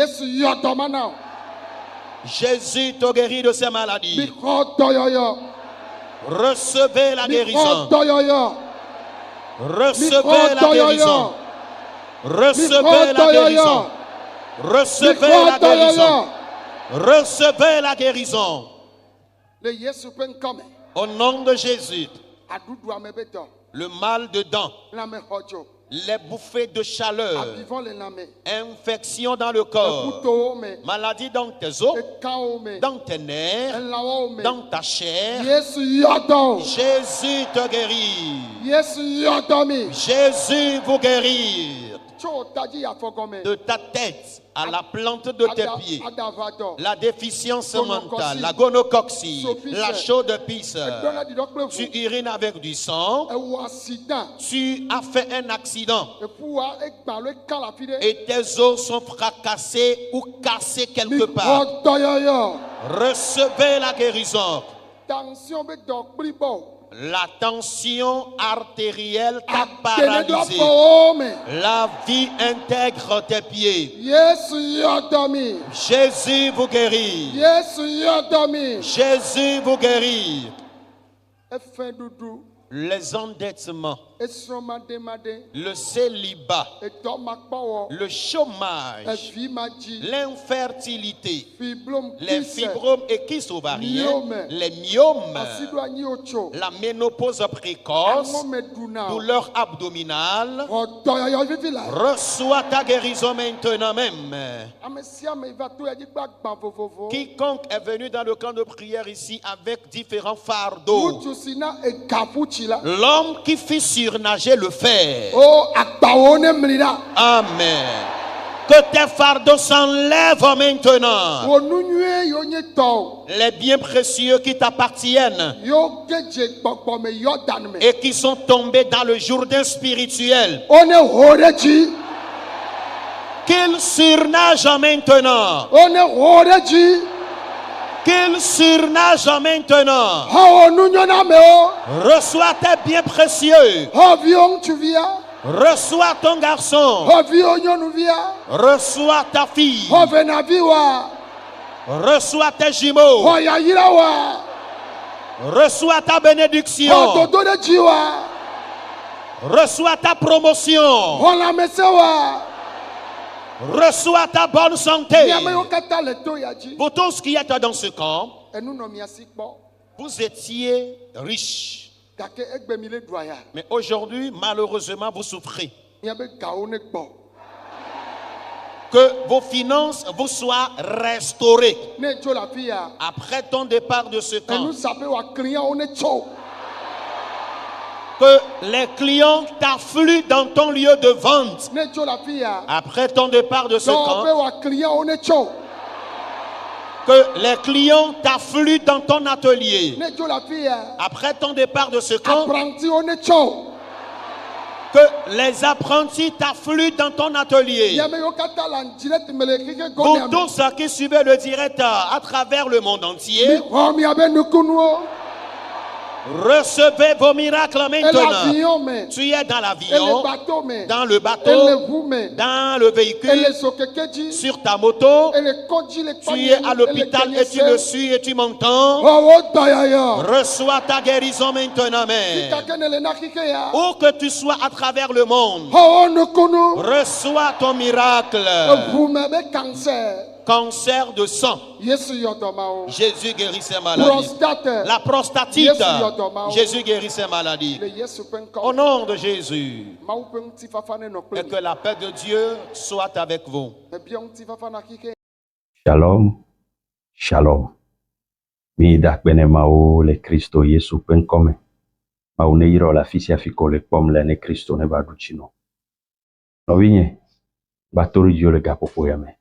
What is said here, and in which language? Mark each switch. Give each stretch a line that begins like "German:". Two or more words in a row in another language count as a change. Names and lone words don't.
French: Jésus te guérit de ces maladies. Recevez la guérison. Recevez la guérison. Recevez la guérison. Recevez la guérison. Recevez la guérison.
Ewe: Le Yesu pe nkɔme.
French: Au nom de Jésus,
Ewe: Adudu ame be dɔ.
French: le mal de dents,
Ewe: Lame xɔdzo.
French: les bouffées de chaleur,
Ewe: Avivɔ le lame.
French: infection dans le corps,
Ewe: Ekutowo me.
French: maladie dans tes os,
Ewe: Ekawo me.
French: dans tes nerfs,
Ewe: Elãwo me.
French: dans ta chair.
Ewe: Yesu yɔdɔ.
French: Jésus te guérit.
Ewe: Yesu yɔdɔ mi.
French: Jésus vous guérit.
Ewe: Tso tadzi afɔgɔme.
French: De ta tête à la plante de tes pieds.
Ewe: Adavadɔ.
French: La déficience
Ewe: Gonocoxie.
French: mentale, la gonocoxie,
Ewe: Sophise.
French: la chaude pisse.
Ewe: Edɔna didɔ kple
French: Tu
Ewe: ʋu.
French: urines avec du sang.
Ewe: Ewɔ accident.
French: Tu as fait un accident.
Ewe: Eƒua egba lo eka le afi ɖe.
French: Et tes os sont fracassés ou cassés quelque part.
Ewe: Mixɔ dɔyɔyɔ.
French: Recevez la guérison.
Ewe: Tension be dɔ kpli bɔ.
French: La tension artérielle t'a
Ewe: Atene do
French: paralysé.
Ewe: afɔwo me.
French: La vie intègre tes pieds.
Ewe: Yesu yɔdɔ mi.
French: Jésus vous guérit.
Ewe: Yesu yɔdɔ mi.
French: Jésus vous guérit.
Ewe: Efe ɖuɖu.
French: Les endettements,
Ewe: Esrɔ̃maɖemaɖe.
French: le célibat,
Ewe: Edɔmakpɔwɔ.
French: le chômage,
Ewe: Evimadzi.
French: l'infertilité,
Ewe: Fiblom
French: les
Ewe: kise.
French: fibromes et kystes ovariens,
Ewe: Myome.
French: les myomes,
Ewe: Asiɖo anyi wotso.
French: la ménopause précoce,
Ewe: Aŋɔ me ɖuna.
French: douleur abdominale.
Ewe: Xɔ dɔyɔyɔ vivi la.
French: Reçois ta guérison maintenant même.
Ewe: Ame sia ame va to yadzi kple agba vovovo.
French: Quiconque est venu dans le camp de prière ici avec différents fardeaux,
Ewe: Ŋutsu si na egaƒutsi la.
French: l'homme qui fit surnager le fer.
Ewe: O agbawo ne mli ɖa. Amen.
French: Que tes fardeaux s'enlèvent maintenant.
Ewe: Wò nu nyuie yiwo nye tɔwo.
French: Les biens précieux qui t'appartiennent
Ewe: Yiwo ge dze gbɔgbɔ me Yɔdan me.
French: et qui sont tombés dans le Jourdain spirituel,
Ewe: Wo ne ho ɖe dzi.
French: qu'ils surnagent maintenant.
Ewe: Wo ne ho ɖe dzi.
French: Qu'ils surnagent maintenant.
Ewe: Xɔ wo nunyɔnamewo.
French: Reçois tes biens précieux.
Ewe: Xɔ viwo ŋutsuvia.
French: Reçois ton garçon.
Ewe: Xɔ viwo nyɔnuvia.
French: Reçois ta fille.
Ewe: Xɔ venaviwoa.
French: Reçois tes jumeaux.
Ewe: Xɔ yayrawoa.
French: Reçois ta
Ewe: Xɔ
French: bénédiction.
Ewe: dodo ɖe dziwoa.
French: Reçois ta promotion.
Ewe: Xɔ lãmesẽwoa.
French: Reçois ta bonne santé.
Ewe: Miame yiwo katã le to ya dzi.
French: Vous tous qui êtes dans ce camp,
Ewe: Enu nɔ mia si kpɔ.
French: vous étiez riches.
Ewe: Gake egbe mi le ɖua ya.
French: Mais aujourd'hui, malheureusement, vous souffrez.
Ewe: Miabe gawo ne gbɔ.
French: Que vos finances vous soient restaurées.
Ewe: Ne tso le afi ya.
French: Après ton départ de ce camp,
Ewe: Enu sape woakli yawo ne tso.
French: que les clients t'affluent dans ton lieu de vente.
Ewe: Ne tso le afi ya.
French: Après ton départ de ce
Ewe: Dɔwɔ be
French: camp,
Ewe: woakli yawo ne tso.
French: que les clients t'affluent dans ton atelier.
Ewe: Ne tso le afi ya.
French: Après ton départ de ce camp,
Ewe: Aprantiwo ne tso.
French: que les apprentis t'affluent dans ton atelier.
Ewe: Miame yiwo katã le andirect me le xexe
French: Vous
Ewe: gɔmea me.
French: tous qui suivez le direct à travers le monde entier,
Ewe: Mixɔ miabe nukunuwo.
French: recevez vos miracles
Ewe: Ele
French: maintenant.
Ewe: avion me.
French: Tu es dans
Ewe: Ele
French: l'avion,
Ewe: bateau me.
French: dans le
Ewe: Ele
French: bateau,
Ewe: ʋu me.
French: dans le véhicule,
Ewe: Ele zokeke dzi.
French: sur ta moto.
Ewe: Ele kɔdzi le
French: Tu es à l'hôpital et tu me suis et tu m'entends.
Ewe: Xɔwo dɔyɔyɔ.
French: Reçois ta guérison maintenant même.
Ewe: Sikake ne le na xike ya.
French: Où que tu sois à travers le monde,
Ewe: Xɔwo nukunu.
French: reçois ton miracle.
Ewe: Eʋu me be cancer.
French: Cancer de sang.
Ewe: Yesu yɔ dɔmawo.
French: Jésus guérit ces maladies.
Ewe: Prostate.
French: La prostatite.
Ewe: Yesu
French: Jésus guérit ces maladies.
Ewe: Le Yesu ƒe
French: Au
Ewe: ŋkɔ.
French: nom de Jésus.
Ewe: Mawu ƒe ŋutifafa ne nɔ
French: Et
Ewe: kple
French: que
Ewe: mi.
French: la paix de Dieu soit avec vous.
Ewe: Ebia ŋutifafa na xike.
Hebrew: Shalom, shalom.
Ewe: Mi da kpene mawo le Kristo Yesu ƒe ŋkɔ me. Mawu ne yrɔ le afi sia afi ko le kpɔm le ne Kristo ne va ɖu tsi nɔ. Nɔvinye, va to ɖe dziwò le gaƒoƒo ya me.